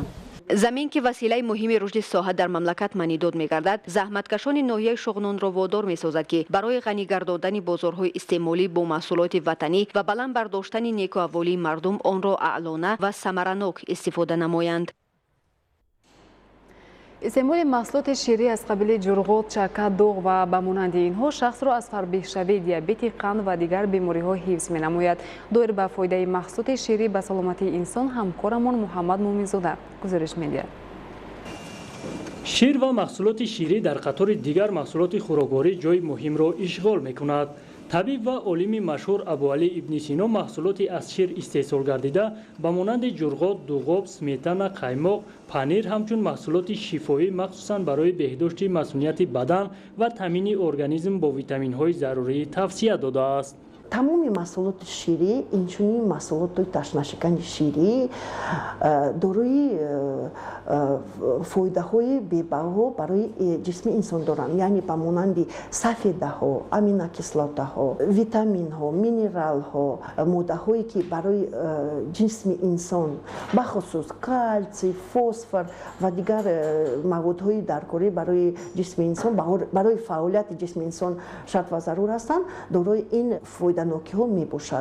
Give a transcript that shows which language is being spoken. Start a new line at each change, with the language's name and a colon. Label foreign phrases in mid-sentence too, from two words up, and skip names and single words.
Tajik: замин ки василаи муҳими рушди соҳа дар мамлакат маънидод мегардад, заҳматкашони ноҳияи шуғнонро водор месозад ки барои ғанӣ гардондани бозорҳои истеъмолӣ бо маҳсулоти ватанӣ ва баланд бардоштани некуавволии мардум онро аълона ва самаранок истифода намоянд.
Persian: استعمال محصولات شیری از قبیل جرغوت، چکه، دوغ و به مانند اینها شخص را از فربه‌شوی دیابت، قند و دیگر بیماری‌ها حفظ می‌نماید. دور به فایده محصولات شیری به سلامتی انسان همکارمان محمد مومن‌زاده گزارش می‌دهد. شیر و محصولات شیری در قطار دیگر محصولات خوراکواری جای مهم را اشغال می‌کند. طبیب و عالم مشهور ابوعلی ابن سینا محصولاتی از شیر استحصال گردیده به مانند جرغوت، دوغاب، سمیتانا، قایماق، پنیر همچون محصولات شفایی مخصوصاً برای بهداشت مسئولیت بدن و تامین ارگانیسم با ویتامین‌های ضروری توصیه داده است.
Tajik: тамоми маҳсулоти ширӣ инчунин маҳсулоти ташнашикани ширӣ дорои фоидаҳои бебаҳо барои ҷисми инсон доранд, яъне ба монанди сафедаҳо, аминокислотаҳо, витаминҳо, минералҳо, моддаҳое ки барои ҷисми инсон бахусус калсий, фосфор ва дигар маводҳои даркорӣ барои ҷисми инсон, барои фаъолияти ҷисми инсон шарт ва зарур ҳастанд, дорои ин фоиданокиҳо мебошад.